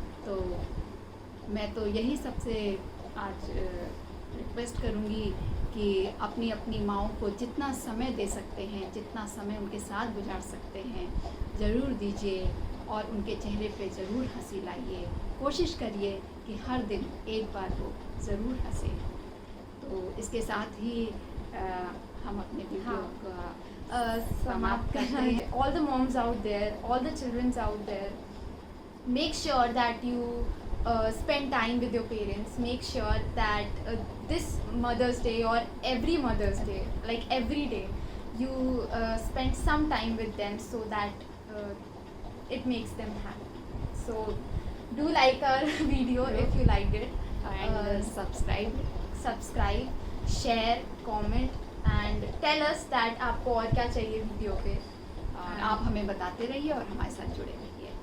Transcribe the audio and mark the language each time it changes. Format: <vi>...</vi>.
<hi>तो मैं तो यही सबसे आज रिक्वेस्ट करूँगी कि अपनी अपनी माँओं को जितना समय दे सकते हैं, जितना समय उनके साथ गुजार सकते हैं ज़रूर दीजिए और उनके चेहरे पे ज़रूर हंसी लाइए। कोशिश करिए कि हर दिन एक बार वो ज़रूर हंसे। तो इसके साथ ही हम अपने वीडियो का समाप्त करते हैं।</hi> <en>All the moms out there, all the childrens out there, make sure that you spend time with your parents. Make sure that this Mother's Day or every Mother's Day, like every day, you spend some time with them so that it makes them happy. So do like our video if you liked it, and subscribe, share, comment and tell us that</en> <hi>आपको और क्या चाहिए video पे। आप हमें बताते रहिए और हमारे साथ जुड़े रहिए।</hi>